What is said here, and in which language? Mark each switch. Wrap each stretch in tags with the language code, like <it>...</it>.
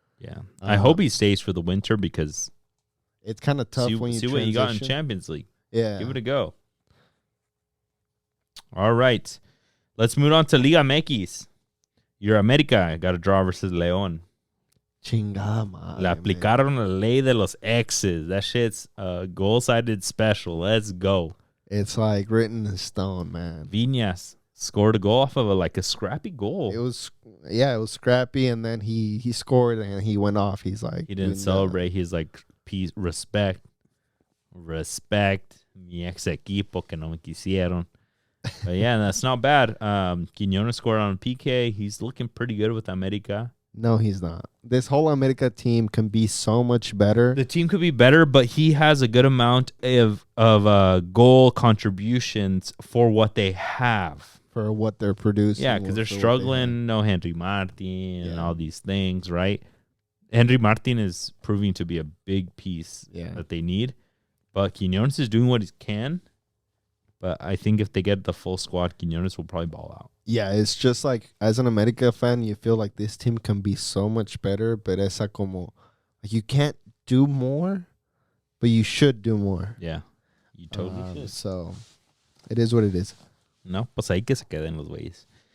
<en>Yeah, I hope he stays for the winter, because it's kind of tough when you see what you got in Champions League. Yeah, give it a go. All right, let's move on to Liga MX. Your America got a draw versus León,</en> <es>Chingada madre, Le aplicaron la ley de los exes.</es> <en>That shit's goal-sided special. Let's go. It's like written in stone, man. Viñas scored a goal off of a scrappy goal. It was scrappy, and then he scored and he went off. He's like, He didn't celebrate. He's like, peace, respect.</en> <es>Mi ex equipo que no me quisieron.</es> <en>But yeah, that's not bad. Quiñones scored on PK. He's looking pretty good with America. No, he's not. This whole America team can be so much better. The team could be better, but he has a good amount of goal contributions for what they have. For what they're producing. Yeah, because they're struggling. No Henry Martin and all these things, right? Henry Martin is proving to be a big piece that they need. But Quiñones is doing what he can. But I think if they get the full squad, Quiñones will probably ball out. Yeah, it's just like, as an America fan, you feel like this team can be so much better, but</en> <es>esa como,</es> <en>like, you can't do more, but you should do more. Yeah, you totally should. So, it is what it is.</en> <es>No, pues ahí que se queden los güeyes.</es>